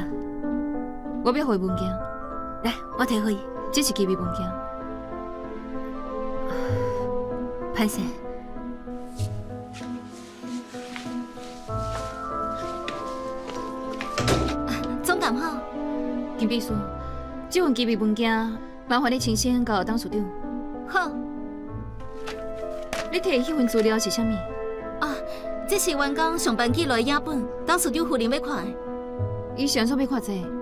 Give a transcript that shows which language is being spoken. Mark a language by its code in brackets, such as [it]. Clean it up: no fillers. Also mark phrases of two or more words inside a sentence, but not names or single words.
[nan] 我要回文件，来，我摕互伊。这是机密文件。歹势。总监好。金秘书，这份机密文件，麻烦你亲身交董事长。好。你摕迄份资料是啥物？这是员工上班记录的影本，董事长夫人要看的。伊是安怎要看这个？